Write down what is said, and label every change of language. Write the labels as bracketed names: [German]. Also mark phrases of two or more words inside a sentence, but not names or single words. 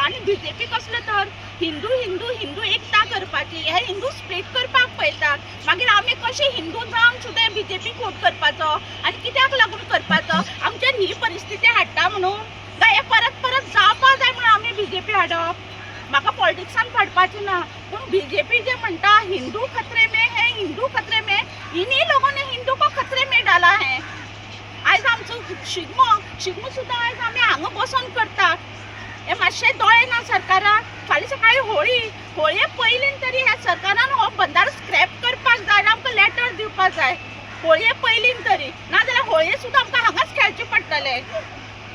[Konkani] आनी बीजेपी कसले तर हिंदू हिंदू हिंदू एकता करपाची, हे हिंदू स्प्लीट करपाक पळयतात. मागीर आमी कशे हिंदू जावन सुद्दां बीजेपीक वोट करपाचो आनी कित्याक लागून करपाचो? आमचेर ही परिस्थिती हाडटा म्हणून काय हे परत परत जावपा जाय म्हणून आमी बीजेपी हाडप? म्हाका पॉलिटिक्सान पडपाचें ना, पूण बीजेपी जे म्हणटा [Hindi] हिंदू खतरे में है, हिंदू खतरे में, इन्हीं लोगों ने हिंदू को खतरे में डाला है. [Konkani] आयज आमचो शिगमो सुद्दां आयज आमी हांगा बसून करतात. हे मातशे दोळे ना सरकाराक? फाल्यां सकाळीं होळये पयलीं तरी ह्या सरकारान हो बंदारो स्क्रॅप करपाक जाय, आमकां लेटर दिवपाक जाय होळये पयलीं तरी, नाजाल्यार होळये सुद्दां आमकां हांगाच खेळचे पडटले.